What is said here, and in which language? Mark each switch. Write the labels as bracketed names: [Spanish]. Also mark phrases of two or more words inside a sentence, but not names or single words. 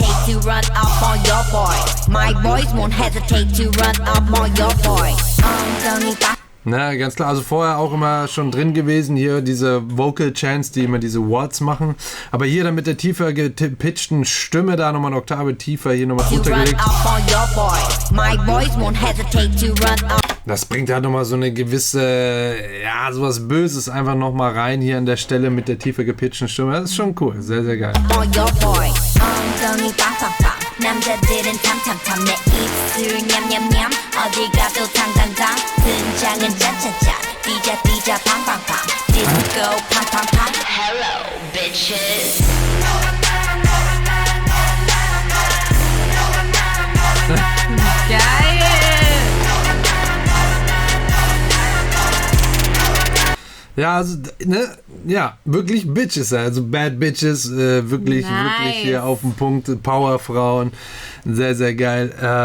[German] Na, ganz klar, also vorher auch immer schon drin gewesen, hier diese [English] Vocal Chants, [German] die immer diese Words machen, aber hier dann mit der tiefer gepitchten Stimme da nochmal eine Oktave tiefer, hier nochmal runtergelegt. Das bringt halt nochmal so eine gewisse, ja, sowas Böses einfach nochmal rein hier an der Stelle mit der tiefer gepitchten Stimme, das ist schon cool, sehr, sehr geil. [Korean] 남자들은 탐탐탐 내 입술 냠냠냠 어디 가도 당당당 등장은 짠짠짠 뛰자 팡팡팡 디스코 팡팡팡 [English] Hello bitches. [German] Geil. Ja, also, ne, ja, wirklich Bitches, also [English] Bad Bitches, [German] wirklich hier auf den Punkt, Powerfrauen, sehr, sehr geil.